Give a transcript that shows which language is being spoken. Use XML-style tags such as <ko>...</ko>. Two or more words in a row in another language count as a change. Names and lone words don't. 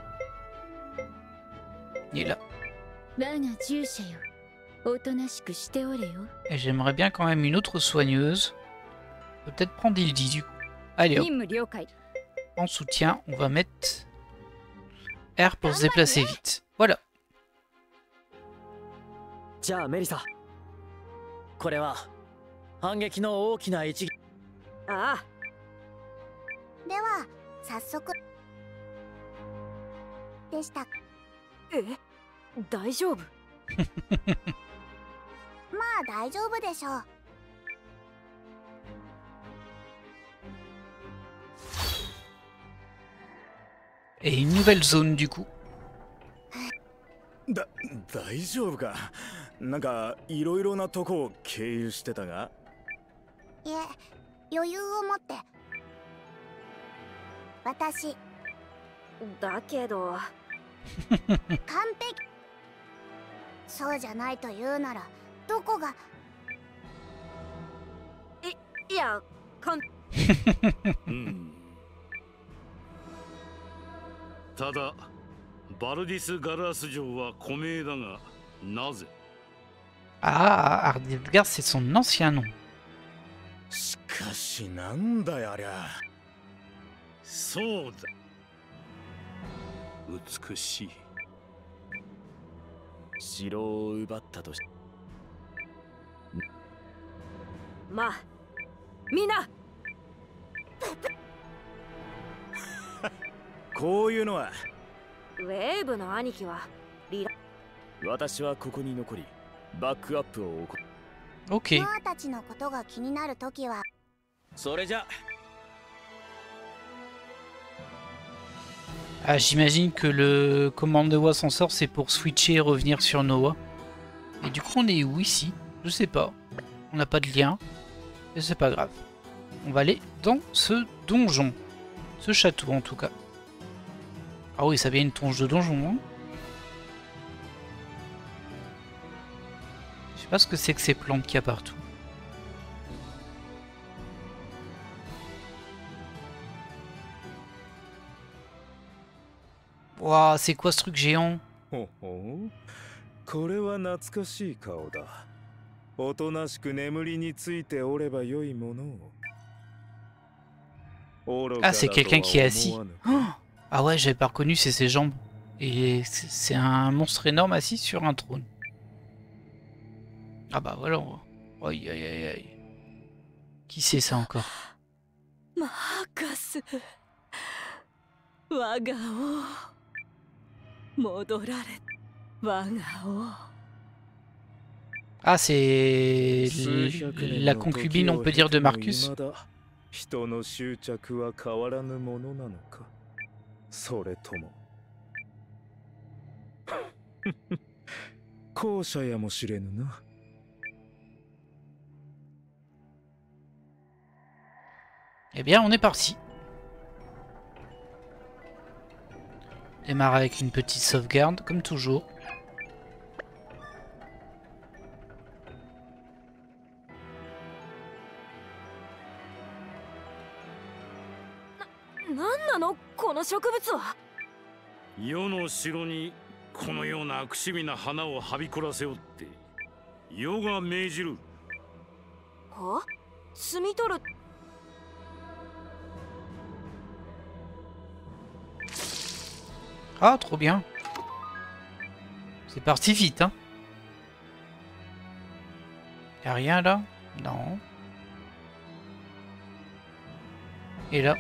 <fr>Il est là. Et j'aimerais bien quand même une autre soigneuse. Peut-être prendre Hildy du coup. Allez hop. En soutien, on va mettre R pour se déplacer vite. Voilà.</fr> <ja>じゃあメリサ。これは反撃の大きな一撃。ああ。では早速でした。え、大丈夫？まあ大丈夫でしょう。</ja> <fr>Et une nouvelle zone du coup.</fr> <ja>大丈夫か。なんかいろいろなとこを経由してたが。いえ、余裕を持って。私だけど完璧。そうじゃないと言うならどこが。いや、ただバルディス・ガラース城は古名だが、なぜ？</ja> <fr>Ah, Ardilgar, c'est son ancien nom.</fr> <ja>しかしなんだよありゃ。そうだ。美しい。城を奪ったとし。まあ、みんな。こういうのは。ウェーブの兄貴は私はここに残りバックアップを行う。OK。ノアたちのことが気になるときは。それじゃ。</ja> <fr>Ah, j'imagine que le commande Noah s'en sort, c'est pour switcher et revenir sur Noah. Et du coup, on est où ici? Je sais pas. On n'a pas de lien. Et c'est pas grave. On va aller dans ce donjon. Ce château en tout cas. Ah oui, ça vient une tronche de donjon. Hein. Je sais pas ce que c'est que ces plantes qu'il y a partout. Waouh, c'est quoi ce truc géant?</fr> <ja>ほほこれは懐かしい顔だ。おとなしく眠りについておればよいものを。</ja> <fr>Ah, c'est quelqu'un qui est assis. Oh, ah ouais, j'avais pas reconnu, c'est ses jambes. Et c'est un monstre énorme assis sur un trône. Ah bah voilà. Aïe aïe aïe aïe. Qui c'est ça encore?</fr> <ja>Marcus. Wagao. Modorare. Wagao.</ja> <fr>Ah, c'est la concubine, on peut dire, de Marcus.</fr> <ja>人の執着は変わらぬものなのか、それとも後者やもしれぬな。</ja> <fr>Eh bien, on est parti. Démarre avec une petite sauvegarde, comme toujours. Qu'est-ce que c'est que ce arbre?</fr> <ja>世の城にこのような悪趣味な花をはびこらせよって世が命じる。は？摘み取る。</ja> <fr>Ah, trop bien. C'est parti vite, hein. Y'a rien là? Non. Et là?</fr>